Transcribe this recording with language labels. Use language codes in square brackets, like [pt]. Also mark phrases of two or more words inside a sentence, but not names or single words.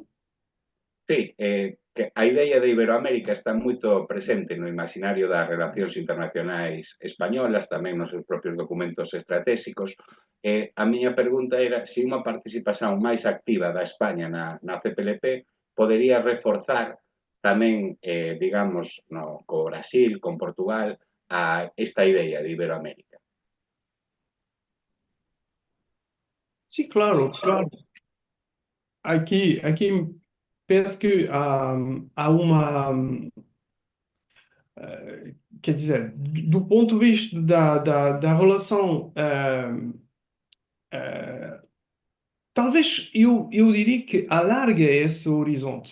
[gl] Sí, que a idea de Iberoamérica está moito presente no imaginario das relacións internacionais españolas, tamén nos seus propios documentos estratégicos. A miña pregunta era se unha participación máis activa da España na CPLP podería reforzar tamén, digamos, co Brasil, con Portugal, a esta idea de Iberoamérica. [pt] Sim, claro, claro. Aqui penso que há uma, quer dizer, do ponto de vista da relação, talvez eu diria que alarga esse horizonte.